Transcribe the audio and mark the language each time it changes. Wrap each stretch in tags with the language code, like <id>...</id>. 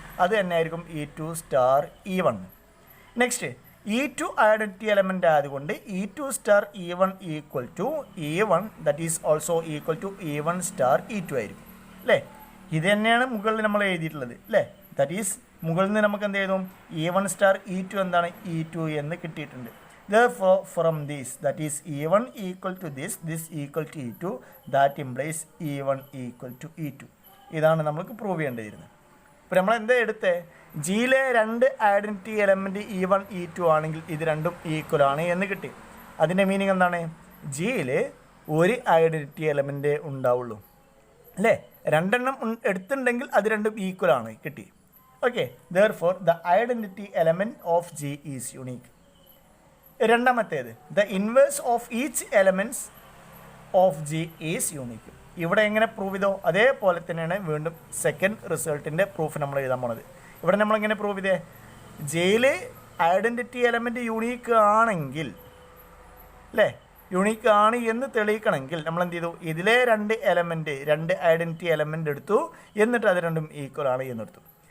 <ml>അത് തന്നെ ആയിരിക്കും E2 star E1. Next E2 identity element ആയതുകൊണ്ട് E2 star E1 equal to E1 that is also equal to E1 star E2 ആയിരിക്കും അല്ലേ. ഇത് തന്നെയാണ് മുകളിൽ നമ്മൾ എഴുതിയിട്ടുള്ളത് അല്ലേ. ദറ്റ് ഈസ് മുകളിൽ നിന്ന് നമുക്ക് എന്ത് ചെയ്തു, E1 സ്റ്റാർ E2 എന്താണ്, E2 എന്ന് കിട്ടിയിട്ടുണ്ട്.</ml> <en>Therefore from this that is E1 equal to this equal to E2, that implies E1 equal to E2.</en> <ml>ഇതാണ് നമുക്ക് പ്രൂവ് ചെയ്യേണ്ടിയിരുന്നത്. ഇപ്പോൾ നമ്മൾ എന്താ എടുത്തേ, ജിയിലെ രണ്ട് ഐഡൻറ്റിറ്റി എലമെൻറ്റ് E1 E2 ആണെങ്കിൽ ഇത് രണ്ടും ഈക്വൽ ആണ് എന്ന് കിട്ടി. അതിൻ്റെ മീനിങ് എന്താണ്, ജിയിൽ ഒരു ഐഡൻറ്റിറ്റി എലമെൻറ്റ് ഉണ്ടാവുള്ളൂ അല്ലേ. രണ്ടെണ്ണം എടുത്തിട്ടുണ്ടെങ്കിൽ അത് രണ്ടും ഈക്വൽ ആണ് കിട്ടി.</ml> <en>Okay, therefore the identity element of G is unique.</en> <ml>രണ്ടാമത്തേത്,</ml> <en>the inverse of each elements of G is unique.</en> <ml>ഇവിടെ എങ്ങനെ പ്രൂവ് ചെയ്തോ അതേപോലെ തന്നെയാണ് വീണ്ടും സെക്കൻഡ് റിസൾട്ടിൻ്റെ പ്രൂഫ് നമ്മൾ എഴുതാൻ പോണത്. ഇവിടെ നമ്മളെങ്ങനെ പ്രൂവ് ചെയ്തേ, ജയിൽ ഐഡൻറ്റിറ്റി എലമെൻറ്റ് യുണീക്ക് ആണെങ്കിൽ അല്ലേ, യുണീക്ക് ആണ് എന്ന് തെളിയിക്കണമെങ്കിൽ നമ്മൾ എന്ത് ചെയ്തു, ഇതിലെ രണ്ട് ഐഡൻറ്റിറ്റി എലമെൻ്റ് എടുത്തു, എന്നിട്ട് അത് രണ്ടും ഈക്വൽ ആണ് എന്നെടുത്തു.</ml>